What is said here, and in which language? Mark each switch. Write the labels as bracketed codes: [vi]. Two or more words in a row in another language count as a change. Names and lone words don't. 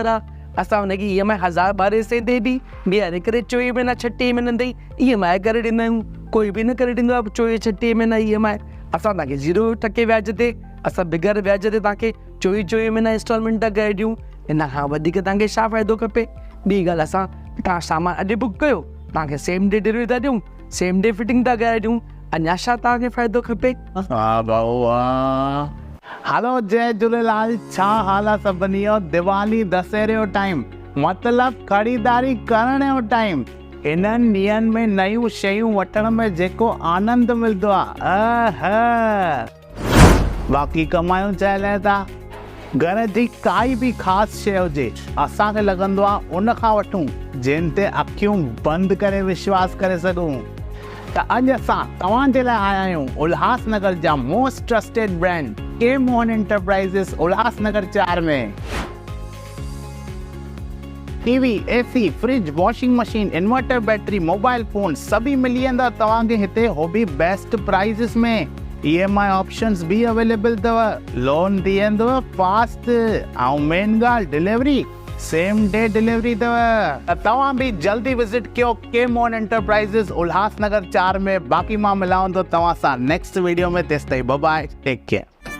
[sd] आहे असां हुनखे EMI 1,012 ते बि बीहारे करे 24 महीना 36 महीननि ताईं EMI करे ॾींदा आहियूं कोई बि न करे ॾींदो आहे 24-36 महीना EMI असां तव्हांखे 0% व्याज ते असां बिगर व्याज ते तव्हांखे 24 महीना इंस्टॉलमेंट था करे ॾियूं हिन खां वधीक तव्हांखे छा फ़ाइदो खपे ॿी ॻाल्हि असां तव्हां सामान अॼु बुक कयो तव्हांखे [en] same day delivery [sd] था ॾियूं [en] same day fitting [sd] था करे ॾियूं अञा छा तव्हांखे फ़ाइदो खपे वाह भाऊ वाह हलो जय झूलेलाल छा हाल आहे सभिनी जो दिवाली दशहरे जो टाइम मतिलबु ख़रीदारी करण जो टाइम इन्हनि ॾींहंनि में नयूं शयूं वठण में जेको आनंद मिलंदो आहे बाक़ी कमायूं चाहे था घर जी काई बि ख़ासि शइ हुजे असांखे लॻंदो आहे उन खां वठूं जिन ते अखियूं बंदि करे विश्वास करे सघूं त अॼु असां तव्हांजे लाइ आया आहियूं उल्हासनगर जा [en] most trusted brand [sd] के मोहन एंटरप्राइजेस उल्हासनगर 4 में [en] TV AC fridge washing machine inverter battery mobile phone [sd] सभी मिली वेंदा तव्हांखे हिते हो बि [en] best prices [sd] में [en] EMI options [sd] भी अवेलेबल अथव लोन थी वेंदव फास्ट ऐं मेन ॻाल्हि डिलीवरी [en] same day delivery [sd] अथव तव्हां बि जल्दी विजिट कयो के मोहन एंटरप्राइजेस उल्हासनगर 4 में बाक़ी मां मिलांव थो तव्हां सां [en] next video [sd] में तेसिताईं [en] bye bye take care